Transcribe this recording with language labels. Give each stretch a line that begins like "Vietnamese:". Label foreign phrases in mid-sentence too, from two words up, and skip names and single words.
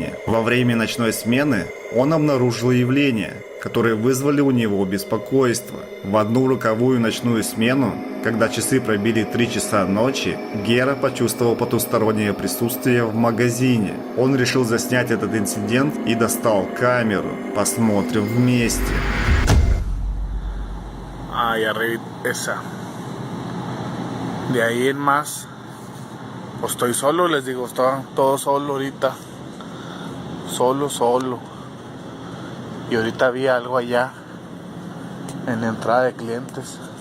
Russian: Во время ночной смены он обнаружил явление, которые вызвали у него беспокойство. В одну роковую ночную смену, когда часы пробили 3 часа ночи, Гера почувствовал потустороннее присутствие в магазине. Он решил заснять этот инцидент и достал камеру. Посмотрим вместе.
Spanish: Ahí arriba, esa. De ahí en más, pues estoy solo, les digo, estoy todo solo ahorita. Solo. Y ahorita vi algo allá, en la entrada de clientes.